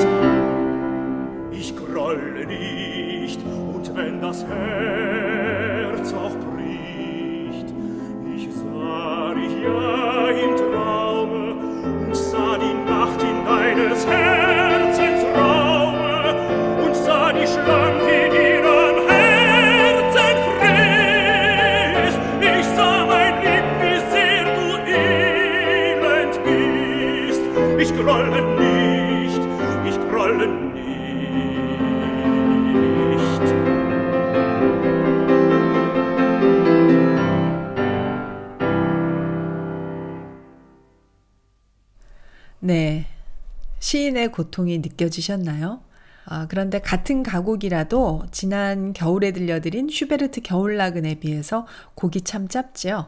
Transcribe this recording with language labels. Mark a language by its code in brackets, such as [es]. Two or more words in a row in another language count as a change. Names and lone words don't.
[de] Ich grolle nicht, und wenn das Herz auch bricht, ich sah dich ja im Traume und sah die Nacht in deines Herzens Raume und sah die Schlange in ihrem Herzen frisch. Ich sah, mein Lieb, wie sehr du elend bist. Ich grolle nicht, ich grolle nicht. [ko] 네, 시인의 고통이 느껴지셨나요? 그런데 같은 가곡이라도 지난 겨울에 들려드린 슈베르트 겨울나그네에 비해서 곡이 참 짧지요.